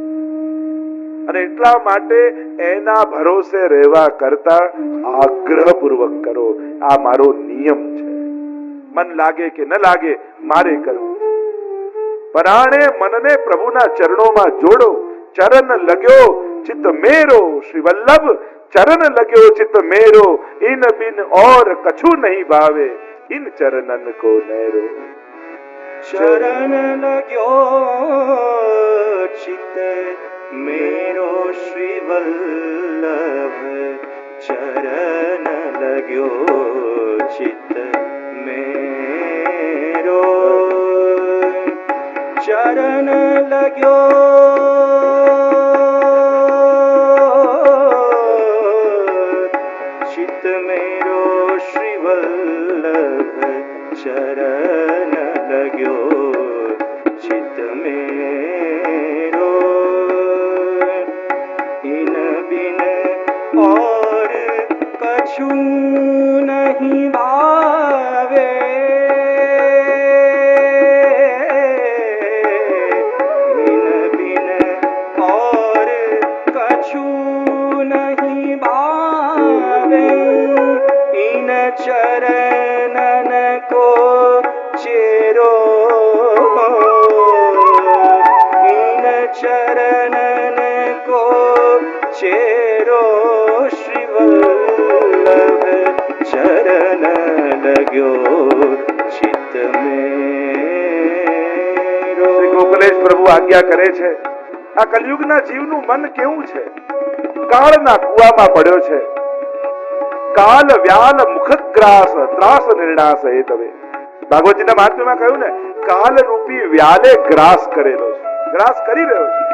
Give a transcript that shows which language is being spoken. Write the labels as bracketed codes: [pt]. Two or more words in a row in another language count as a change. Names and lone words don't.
[gu] અને એટલા માટે એના ભરોસે રહેવા કરતા આગ્રહપૂર્વક કરો. આ મારો નિયમ છે. મન લાગે કે ન લાગે, મારે કરવું. પરાણે મનને પ્રભુના ચરણોમાં જોડો. [bra] चरण लग्यो चित्त मेरो, श्री वल्लभ चरण लग्यो चित्त मेरो. इन बिन और कछु नहीं भावे, इन चरणन को नैरो. चरण लग्यो चित्त मेरो, श्री वल्लभ चरण लग्यो चित्त मेरो. चरण लग्यो चित्त मेरो, श्री वल्लभ चरण लग्यो चित्त मेरो. इन बिन और कछु नहीं भावे, इन बिन और कछु नहीं भावे. इन चरणन को चेरो, इन चरणन को चेरो. श्री वल्लभ चरण लग्यो चित्त मेरो. [gu] શ્રી ગોકલેશ પ્રભુ આજ્ઞા કરે છે, આ કલયુગના જીવનું મન કેવું છે? કાળના કુવામાં પડ્યો છે. [sa] काल व्याल मुखग्रास त्रास निर्णास हे तवे. [gu] ભાગવતજીના મહાત્મ્યમાં કહ્યું ને, કાલ રૂપી વ્યાલે ગ્રાસ કરેલો છે, ગ્રાસ કરી રહ્યો છે.